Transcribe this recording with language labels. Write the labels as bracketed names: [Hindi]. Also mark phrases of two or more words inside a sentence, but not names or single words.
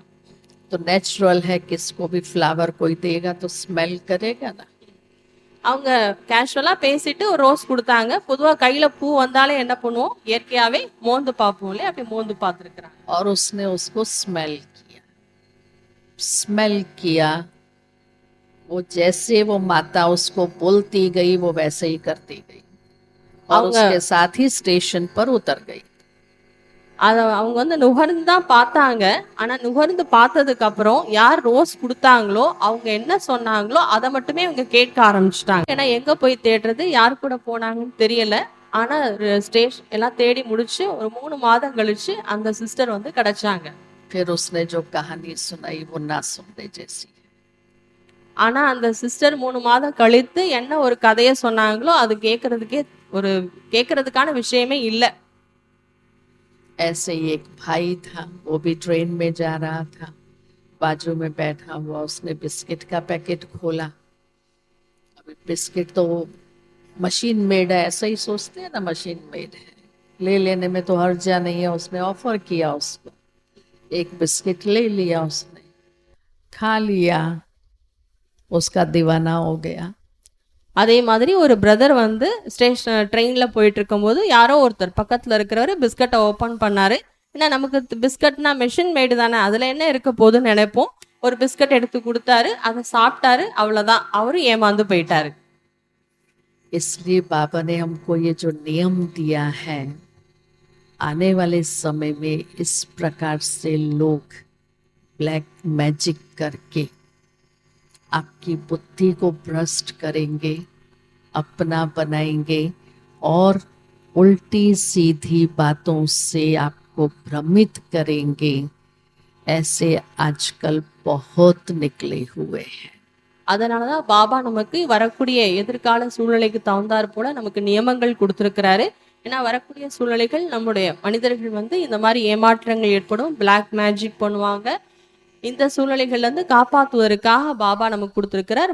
[Hindi] तो नेचुरल है, किसको भी फ्लावर कोई देगा तो स्मेल करेगा ना। [Tamil] அவங்க கேஷுவலா பேசிட்டு ஒரு ரோஸ் கொடுத்தாங்க. பொதுவா கையில பூ வந்தாலே என்ன பண்ணுவோம், இயற்கையாவே மோந்து பார்ப்போம் இல்லையா, அப்படி மோந்து பார்த்துருக்கிறாங்க. [Hindi] और उसने उसको स्मेल किया। वो जैसे वो माता उसको बोलती गई वो वैसे ही करती गई और उसके साथ ही स्टेशन पर उतर गई। [Tamil] அவங்க வந்து நுகர்ந்து தான் பார்த்தாங்க. ஆனா நுகர்ந்து பார்த்ததுக்கு அப்புறம் யார் ரோஸ் கொடுத்தாங்களோ அவங்க என்ன சொன்னாங்களோ அதை மட்டுமே அவங்க கேட்க ஆரம்பிச்சிட்டாங்க. ஏன்னா எங்க போய் தேடுறது, யார் கூட போனாங்கன்னு தெரியல. ஆனா ஸ்டேஷன் எல்லாம் தேடி முடிச்சு ஒரு 3 மாதம் கழிச்சு அந்த சிஸ்டர் வந்து கிடைச்சாங்க. [Hindi] फिर उसने जो कहानी सुनाई वो ना सुनने जैसी। [Tamil] ஆனா அந்த சிஸ்டர் 3 மாதம் கழித்து என்ன ஒரு கதையை சொன்னாங்களோ அது கேட்கறதுக்கான விஷயமே இல்லை. [Hindi] ऐसे ही एक भाई था, वो भी ट्रेन में जा रहा था, बाजू में बैठा हुआ उसने बिस्किट का पैकेट खोला। अभी बिस्किट तो [English] machine made [Hindi] है, ऐसा ही सोचते हैं ना, [English] machine made [Hindi] है। ले लेने में तो हर्जा नहीं है। उसने ऑफर किया उसको, एक बिस्किट ले लिया उसने, खा लिया, उसका दीवाना हो गया। [Tamil] அதே மாதிரி ஒரு பிரதர் வந்து ட்ரெயின்ல போயிட்டு இருக்கும்போது யாரோ ஒருத்தர் பக்கத்துல இருக்கிறவர் பிஸ்கட்டை ஓப்பன் பண்ணாரு. ஏன்னா நமக்கு பிஸ்கட்னா [English] machine made [Tamil] தானே, அதுல என்ன இருக்க போகுதுன்னு நினைப்போம். ஒரு பிஸ்கட் எடுத்து கொடுத்தாரு, அதை சாப்பிட்டாரு, அவ்வளவுதான், அவரும் ஏமாந்து போயிட்டாரு. [Hindi] इसलिए बाबा ने हमको ये जो नियम दिया है, आने वाले समय में इस प्रकार से लोग [English] black magic [Hindi] करके आपकी बुद्धि को भ्रष्ट करेंगे, अपना बनाएंगे और उल्टी सीधी बातों से आपको भ्रमित करेंगे, ऐसे आजकल बहुत निकले हुए हैं। [Tamil] அதனாலதான் பாபா நமக்கு வரக்கூடிய எதிர்கால சூழ்நிலைக்கு தகுந்தாற் போல நமக்கு நியமங்கள் கொடுத்திருக்கிறாரு. ஏன்னா வரக்கூடிய சூழ்நிலைகள் நம்முடைய மனிதர்கள் வந்து இந்த மாதிரி ஏமாற்றங்கள் ஏற்படும், [English] black magic [Tamil] பண்ணுவாங்க. இந்த சூழ்நிலைகள்ல இருந்து காப்பாத்துவதற்காக பாபா நமக்கு கொடுத்திருக்கிறார்.